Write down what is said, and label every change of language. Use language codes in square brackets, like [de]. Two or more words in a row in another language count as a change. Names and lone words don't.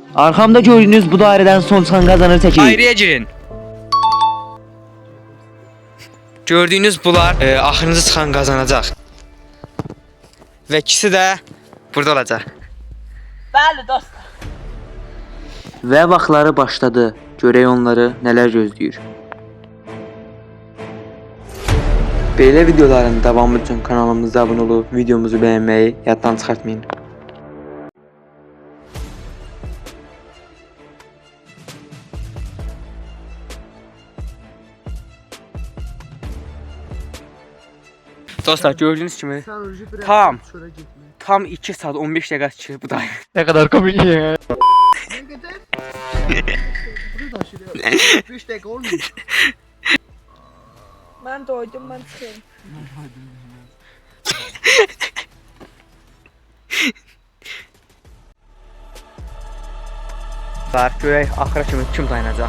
[tr] Arkamda gördüğünüz bu daireden son çıkan kazanır çekilir. Daireye girin. Gördüğünüz bunlar [az] axırıncı çıxan qazanacaq. Və ikisi də burada olacaq. Bəli dostlar. Ve vaxtları başladı. Görək onları neler gözləyir. Belə videoların davamı üçün kanalımıza abunə olub videomuzu bəyənməyi yaddan çıxartmayın. Dostlar gördüğünüz kimi tam 2 saat 15 dəqiqə çıxır bu dairə. [tr] Ne kadar komik ya. 5 dakika olmuyor. [az] Mən doydum, mən çıxıyorum. Görək axıra kimi kim dayanacaq.